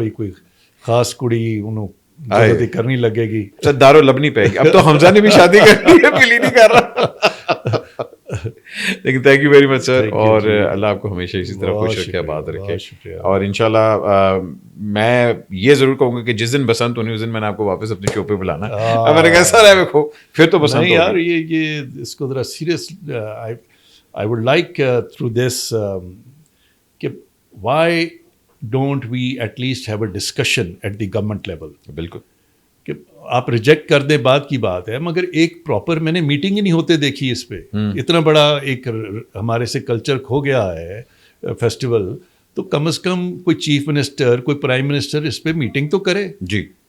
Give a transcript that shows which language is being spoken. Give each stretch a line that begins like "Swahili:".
Urdu: کوئی خاص کڑی انہوں کرنی لگے گی. دارو لبنی پائے گی. اب تو حمزہ نے بھی شادی کرنی ہے, بلی نہیں کر رہا. لیکن تھینک یو ویری مچ سر, اور اللہ آپ کو ہمیشہ اسی طرح خوش رکھے, آباد رکھے, اور انشاءاللہ میں یہ ضرور کہوں گا کہ جس دن بسنت ہونی اس دن میں نے آپ کو واپس اپنے شو پہ بلانا. میں نے کہا سر ہے دیکھو پھر تو بسنت یار, یہ اس کو ذرا serious
English: I would like through this کہ why don't we at least have a discussion at the government level.
Urdu: بالکل کہ آپ ریجیکٹ کر دیں بات کی بات ہے, مگر ایک پراپر میں نے میٹنگ ہی نہیں ہوتے دیکھی اس پہ. اتنا بڑا ایک ہمارے سے کلچر کھو گیا ہے فیسٹیول, تو کم از کم کوئی چیف منسٹر کوئی پرائم منسٹر اس پہ میٹنگ تو کرے. جی